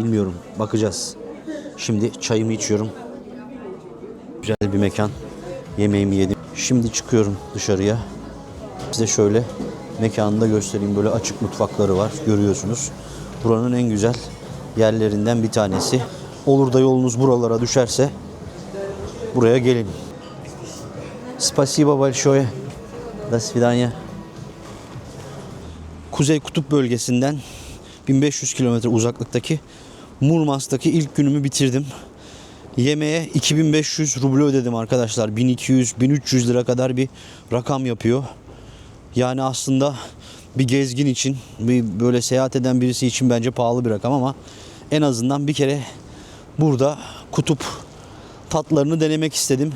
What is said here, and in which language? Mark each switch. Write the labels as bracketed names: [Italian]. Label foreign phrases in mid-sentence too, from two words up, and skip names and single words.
[Turkish] Bilmiyorum. Bakacağız. Şimdi çayımı içiyorum. Güzel bir mekan. Yemeğimi yedim. Şimdi çıkıyorum dışarıya. Size şöyle mekanını da göstereyim. Böyle açık mutfakları var. Görüyorsunuz. Buranın en güzel yerlerinden bir tanesi. Olur da yolunuz buralara düşerse buraya gelin. [Russian] Spasibo большое. До свидания. [Turkish] Kuzey Kutup bölgesinden 1500 kilometre uzaklıktaki Murmansk'taki ilk günümü bitirdim. Yemeğe 2500 ruble ödedim arkadaşlar. 1200-1300 lira kadar bir rakam yapıyor. Yani aslında bir gezgin için, bir böyle seyahat eden birisi için bence pahalı bir rakam ama en azından bir kere burada kutup tatlarını denemek istedim.